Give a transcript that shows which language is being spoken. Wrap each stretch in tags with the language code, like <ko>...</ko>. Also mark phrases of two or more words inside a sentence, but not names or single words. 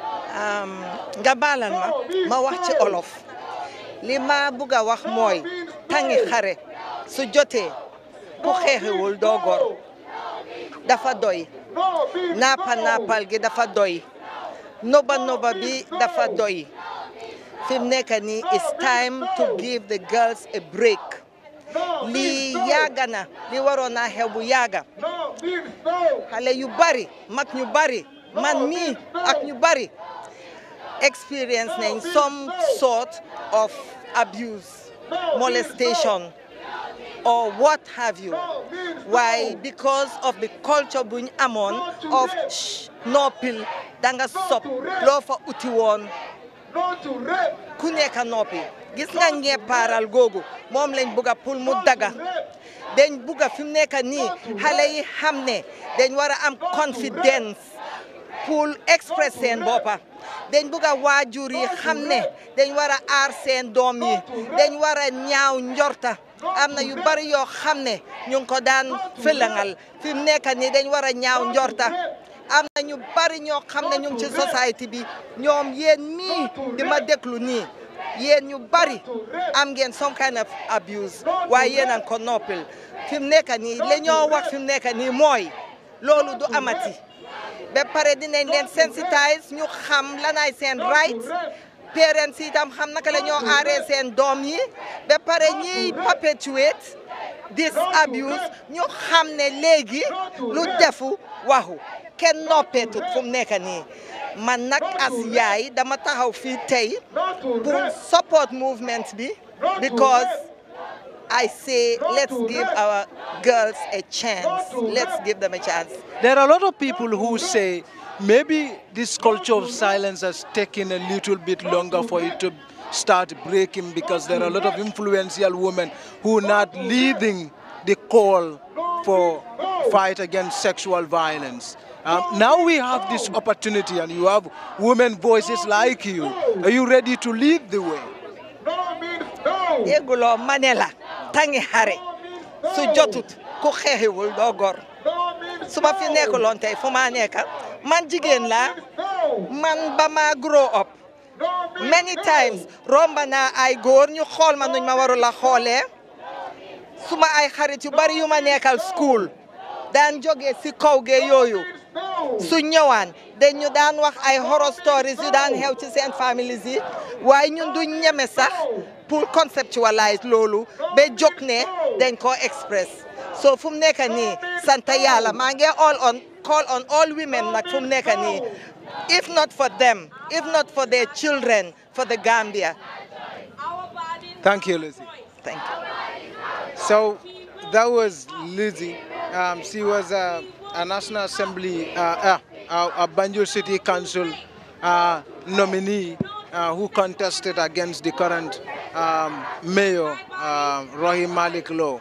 <wo>nga baalal ma wax ci olof li ma bëgg a wax mooy tangi xare su jotee ku xeexewul doo gor dafa doy naapal gi dafa doy noba bi dafa doy fi mu nekk nii</wo> <en>it's time to give the girls a break</en> <wo>li yaaga na li waroon naa xew bu yaaga xale yu bari mag ñu bari man mii ak ñu bari experience nañ</wo> <en>some sort of abuse molestation or what have you. Why? Because of the culture</en> <wo>buñ amoon of noppil danga sop loo fa uti woon ku nekk noppi gis nga ñeppaaral googu moom lañ bugga pour mu daga dañ bugga fi mu nekk nii xale yi xam ne dañ war a am confidence pour express seen boppa dañ bugga waajur yi xam ne dañ war a aar seen doom yi dañ war a ñaaw njorta am na yu bari yoo xam ne ñu ngi ko daan fëlangal fi mu nekk nii dañ war a ñaaw njorta am na ñu bari ñoo xam ne ñu ngi ci société bi ñoom yéen mii di ma déglu nii yéen ñu bari am ngeen</wo> <en>some kind of abuse</en> <wo>waaye yéen a ko noppil fi mu nekk nii la ñoo wax fi mu nekk nii mooy loolu du amati ba pare dinañ leen sensitize ñu xam lanaay seen rights parents yi itam xam naka la ñoo aaree seen doom yi ba pare ñiy perpetuate</wo> <en>this abuse</en> <wo>ñu xam ne léegi lu defu waxu kenn noppeetut fu mu nekk nii man nag as yaay dama taxaw fii tey pour</wo> <en>support movement</en> <wo>bi</wo> <en>because I say let's give our girls a chance. Let's give them a chance. There are a lot of people who say maybe this culture of silence has taken a little bit longer for it to start breaking because there are a lot of influential women who are not leading the call for fight against sexual violence. Now we have this opportunity and you have women voices like you. Are you ready to lead the way?</en> <wo>Egulo Manela, tangi hare, su jotut ku xexiwul do gor. Suma fi nekkulon tay fu ma nekkal man jigen la man ba ma</wo> <en>grow up many times</en> <wo>romba na ay góor ñu xool ma nuñ ma waru la xoolee suma ay xarit yu bari yu ma nekkal school daan jógee si kaw ge yooyu su ñëwaan dañu daan wax ay</wo> <en>horror stories</en> <wo>yu daan xew ci seen families yi waaye ñun du ñeme sax pour conceptualize loolu ba jóg ne dañ ko express so fu mu nekk nii sant yàlla maa ngi</wo> <en>call on all women</en> <wo>nag fu mu nekk nii</wo> <en>if not for them, if not for their children, for the Gambia. Thank you, Lizzie. Thank you. So that was Lizzie. She was a National Assembly, a Banjul City Council nominee who contested against the current mayor, Rahim Malik Law.</en>